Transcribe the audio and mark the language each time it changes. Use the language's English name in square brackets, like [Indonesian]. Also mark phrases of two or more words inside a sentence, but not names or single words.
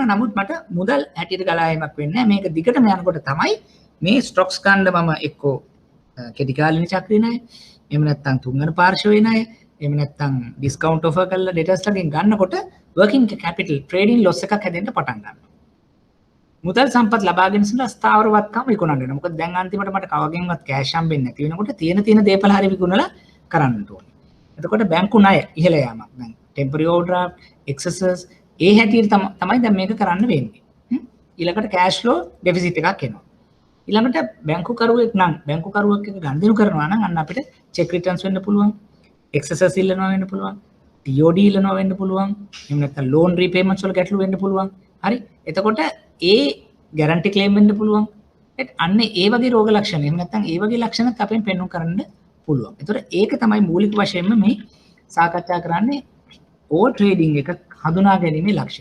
[Sinhala] නමුත් මට මුදල් හැටියට ගලා යෑමක් වෙන්නේ නැහැ. මේක දිගටම යනකොට තමයි මේ ස්ටොක්ස් ගන්න මම එක්කෝ කෙටි කාලින චක්‍රේ ණය, එහෙම නැත්නම් තුන්වන පාර්ශවයේ ණය, එහෙම නැත්නම් [English] discount offer [Sinhala] කරලා ඩෙටර්ස් ලගෙන් ගන්නකොට [English] working capital trading loss [Sinhala] එකක් හැදෙන්න පටන් ගන්නවා. මුදල් සම්පත් ලබා ගැනීම සඳහා ස්ථාවරවත්කම විකුණන්න වෙනවා. මොකද දැන් අන්තිමට මට කවගෙන්වත් කෑෂ් හම්බෙන්නේ නැති වෙනකොට තියෙන දේපල හරි විකුණලා කරන්න ඕනේ. එතකොට බැංකු ණය ඉහළ යාමක්. දැන් [English] temporary overdraft, [Sinhala] excesses ඒ හැටියට තමයි දැන් මේක කරන්න වෙන්නේ. ඊළඟට [English] cash flow deficit [Sinhala] එකක් එනවා. ඊළඟට බැංකු කරුවෙක් නම් බැංකු කරුවෙක් එක ගනුදෙනු කරනවා නම් අන්න අපිට [English] check returns [Sinhala] වෙන්න පුළුවන්. excesses ඉල්ලනවා වෙන්න පුළුවන්. TOD ඉල්ලනවා වෙන්න පුළුවන්. එහෙම නැත්නම් [English] loan repayments [Sinhala] වල ගැටලු වෙන්න පුළුවන්. හරි. එතකොට ඒ [English] guarantee claim [Sinhala] වෙන්න පුළුවන්. අන්න ඒ වගේ රෝග ලක්ෂණ එහෙම නැත්නම් ඒ වගේ ලක්ෂණත් අපෙන් පෙන්වන්න කරන්න පුළුවන්. ඒතකොට ඒක තමයි මූලික වශයෙන්ම මේ සාකච්ඡා කරන්නේ [English] over trading [Sinhala] එක හඳුනා ගැනීමේ ලක්ෂණ.